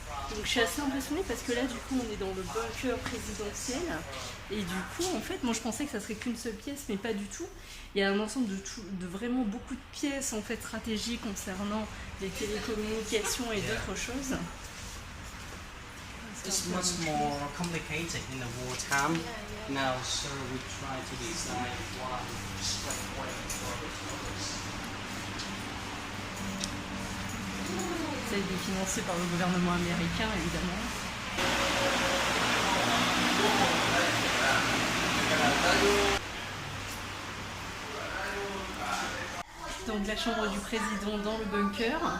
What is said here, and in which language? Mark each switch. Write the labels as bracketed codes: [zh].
[fr] Donc je suis assez impressionnée parce que là du coup on est dans le bunker présidentiel et du coup en fait moi je pensais que ça serait qu'une seule pièce mais pas du tout. Il y a un ensemble de vraiment beaucoup de pièces en fait stratégiques concernant les télécommunications et d'autres choses. [en] It's much more complicated in the wartime. Now, so we try to design one straightway for the tourists. [fr] Ça a été financé par le gouvernement américain, évidemment. Donc la chambre du président dans le bunker.